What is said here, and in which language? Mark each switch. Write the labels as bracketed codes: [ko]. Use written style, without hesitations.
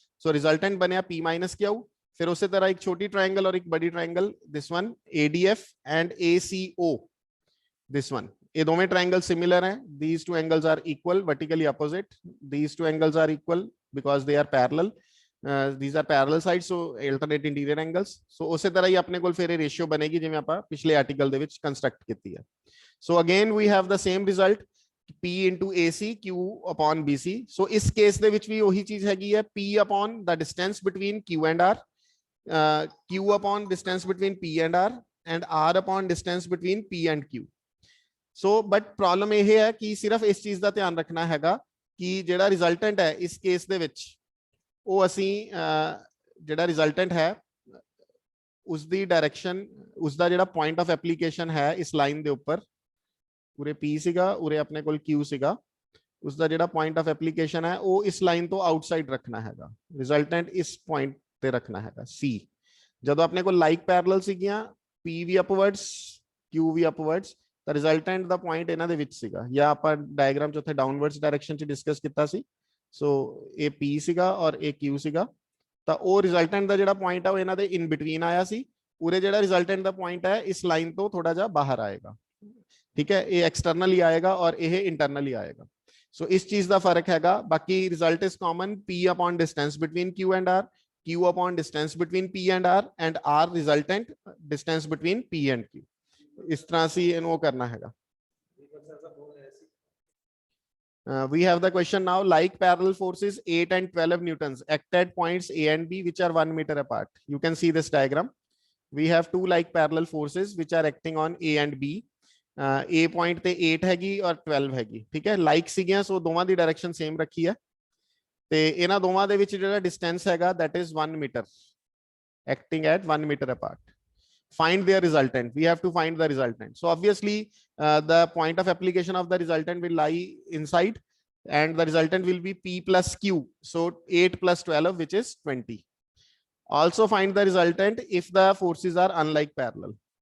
[pa] ਸੋ resultant ਬਣਿਆ P minus Q। ਫਿਰ ਉਸੇ ਤਰ੍ਹਾਂ ਇੱਕ ਛੋਟੀ ਟ੍ਰਾਇੰਗਲ ਔਰ ਇੱਕ ਬੜੀ triangle, [en] This one ADF and ACO, this one. [pa] ਇਹ ਦੋਵੇਂ ਟ੍ਰਾਇੰਗਲ ਸਿਮਿਲਰ ਹੈ, [en] these two angles are equal, vertically opposite, these two angles are equal because they are parallel, these are parallel sides, so alternate interior angles। [pa] so ਉਸੇ ਤਰ੍ਹਾਂ ਹੀ ਆਪਣੇ ਕੋਲ ਫਿਰ ਇਹ ratio ਬਣੇਗੀ ਜਿਵੇਂ ਆਪਾਂ ਪਿਛਲੇ ਆਰਟੀਕਲ ਦੇ ਵਿੱਚ ਕੰਸਟਰਕਟ ਕੀਤੀ ਹੈ। [en] so again we have the same result, P into AC, Q upon BC। so [pa] ਇਸ ਕੇਸ ਦੇ ਵਿੱਚ ਵੀ ਉਹੀ ਚੀਜ਼ ਹੈਗੀ ਹੈ, [en] P upon the distance between Q and R, Q upon distance between P and R, and R upon distance between P and Q। [pa] so but problem ਇਹ ਹੈ ਕਿ ਸਿਰਫ ਇਸ ਚੀਜ਼ ਦਾ ਧਿਆਨ ਰੱਖਣਾ ਹੈਗਾ ਕਿ ਜਿਹੜਾ ਰਿਜ਼ਲਟੈਂਟ ਹੈ ਇਸ ਕੇਸ ਦੇ ਵਿੱਚ, ਉਹ ਅਸੀਂ ਜਿਹੜਾ ਰਿਜ਼ਲਟੈਂਟ ਹੈ ਉਸ ਦੀ ਡਾਇਰੈਕਸ਼ਨ, ਉਸ ਦਾ ਜਿਹੜਾ ਪੁਆਇੰਟ ਆਫ ਐਪਲੀਕੇਸ਼ਨ ਹੈ ਇਸ ਲਾਈਨ ਦੇ ਉੱਪਰ, ਉਰੇ P ਸੀਗਾ, ਉਰੇ ਆਪਣੇ ਕੋਲ Q ਸੀਗਾ, ਉਸ ਦਾ ਜਿਹੜਾ ਪੁਆਇੰਟ ਆਫ ਐਪਲੀਕੇਸ਼ਨ ਹੈ ਉਹ ਇਸ ਲਾਈਨ ਤੋਂ ਆਊਟਸਾਈਡ ਰੱਖਣਾ ਹੈਗਾ। ਰਿਜ਼ਲਟੈਂਟ ਇਸ ਪੁਆਇੰਟ ਤੇ ਰੱਖਣਾ ਹੈਗਾ C। ਜਦੋਂ ਆਪਣੇ ਕੋਲ ਲਾਈਕ ਪੈਰਲਲ ਸੀਗੀਆਂ, P ਵੀ ਅਪਵਰਡਸ, Q ਵੀ ਅਪਵਰਡਸ, ਤਾਂ ਰਿਜ਼ਲਟੈਂਟ ਦਾ ਪੁਆਇੰਟ ਇਹਨਾਂ ਦੇ ਵਿੱਚ ਸੀਗਾ, ਜਾਂ ਆਪਾਂ ਡਾਇਗਰਾਮ ਚ ਉੱਥੇ ਡਾਊਨਵਰਡਸ ਡਾਇਰੈਕਸ਼ਨ ਚ ਡਿਸਕਸ ਕੀਤਾ ਸੀ। ਸੋ ਇਹ P ਸੀਗਾ ਔਰ ਇਹ Q ਸੀਗਾ, ਤਾਂ ਉਹ ਰਿਜ਼ਲਟੈਂਟ ਦਾ ਜਿਹੜਾ ਪੁਆਇੰਟ ਆ ਉਹ ਇਹਨਾਂ ਦੇ ਇਨ ਬਿਟਵੀਨ ਆਇਆ ਸੀ। ਉਰੇ ਜਿਹੜਾ ਰਿਜ਼ਲਟੈਂਟ ਦਾ ਪੁਆਇੰਟ ਹੈ ਇਸ ਲਾਈਨ ਤੋਂ ਥੋੜਾ ਜਿਹਾ ਬਾਹਰ ਆਏਗਾ, ਠੀਕ ਹੈ, ਇਹ ਐਕਸਟਰਨਲ ਹੀ ਆਏਗਾ ਔਰ ਇਹ ਇੰਟਰਨਲ ਹੀ ਆਏਗਾ। ਸੋ ਇਸ ਚੀਜ਼ ਦਾ ਫਰਕ ਹੈਗਾ। [en] ਬਾਕੀ result is common, P upon distance between Q and R, Q upon distance between P and R, and R resultant distance between P and Q। [pa] ਇਸ ਤਰ੍ਹਾਂ ਅਸੀਂ ਇਹਨੂੰ ਉਹ ਕਰਨਾ ਹੈਗਾ। [en] We have the question now, like parallel forces 8 and 12 newtons act at points A and B which are 1 meter apart। You can see this diagram, we have two like parallel forces which are acting on A and B। [pa] A point ਤੇ 8 ਹੈਗੀ ਔਰ 12 ਹੈਗੀ, ਠੀਕ ਹੈ, like ਸੀਗੀਆਂ, ਸੋ ਦੋਵਾਂ ਦੀ direction same ਰੱਖੀ ਹੈ, ਤੇ ਇਹਨਾਂ ਦੋਵਾਂ ਦੇ ਵਿੱਚ ਜਿਹੜਾ ਡਿਸਟੈਂਸ ਹੈਗਾ [en] that is 1 meter, acting at 1 meter apart। find their resultant, we have to find the resultant। so obviously the point of application of the resultant will lie inside, and the resultant will be P plus Q, so 8 plus 12 which is 20। also find the resultant if the forces are unlike parallel.